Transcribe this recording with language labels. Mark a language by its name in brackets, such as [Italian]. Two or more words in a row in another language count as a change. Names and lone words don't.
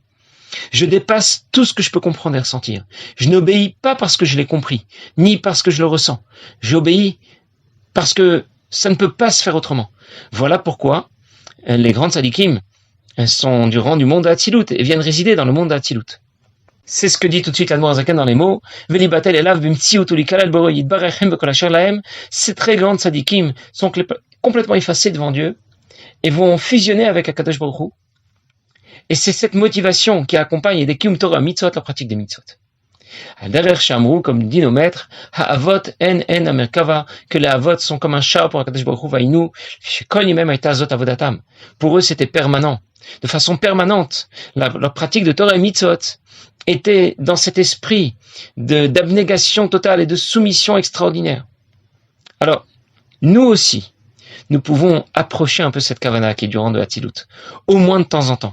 [French] Je dépasse tout ce que je peux comprendre et ressentir. Je n'obéis pas parce que je l'ai compris, ni parce que je le ressens. J'obéis parce que ça ne peut pas se faire autrement. Voilà pourquoi les grandes sadikim sont du rang du monde d'Atzilut et viennent résider dans le monde d'Atzilut. C'est ce que dit tout de suite l'Admor Zaken dans les mots. [Hebrew] ולבטל אליו במציאות וליכלל באורו יתברך בכל אשר להם. Ces très grandes sadikim sont complètement effacés devant Dieu et vont fusionner avec הקדוש ברוך הוא. Et c'est cette motivation qui accompagne des קיום תורה מצוות, la pratique des mitzvot. Derrière Shamru, comme dit nos maîtres, האבות הן המרכבה, que les avot sont comme un char pour הקדוש ברוך הוא והיינו שכל ימיהם הייתה זו עבודתם. Pour eux, c'était permanent. De façon permanente, leur pratique de Torah et mitzvot était dans cet esprit d'abnégation totale et de soumission extraordinaire. Alors, nous aussi, nous pouvons approcher un peu cette kavana qui est du rang de Hatzilut, au moins de temps en temps.